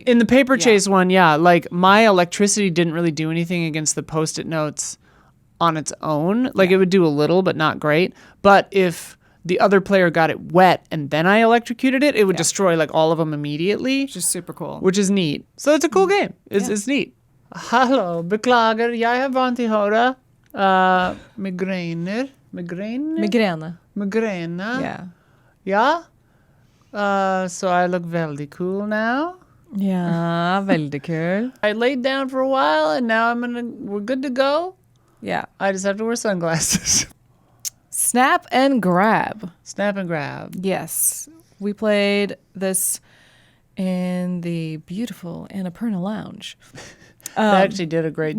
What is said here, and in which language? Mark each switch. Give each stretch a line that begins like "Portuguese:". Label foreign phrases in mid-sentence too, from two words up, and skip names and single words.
English: In the Paper Chase one, like my electricity didn't really do anything against the Post-it notes on its own. Like it would do a little, but not great. But if the other player got it wet and then I electrocuted it, it would destroy like all of them immediately. Which is super cool. Which is neat. So it's a cool game. It's neat.
Norwegian: Hallo, beklager, jeg har vondt I hodet. Migräne. Migrene. Migräne.
English: Yeah.
Norwegian: Ja.
English: So I look very cool now.
Norwegian: Ja, veldig kul.
English: I laid down for a while, and now we're good to go. Yeah. I just have to wear sunglasses. Snap and grab. Snap and grab. Yes. We played this in the beautiful Annapurna Lounge. They actually did a great job.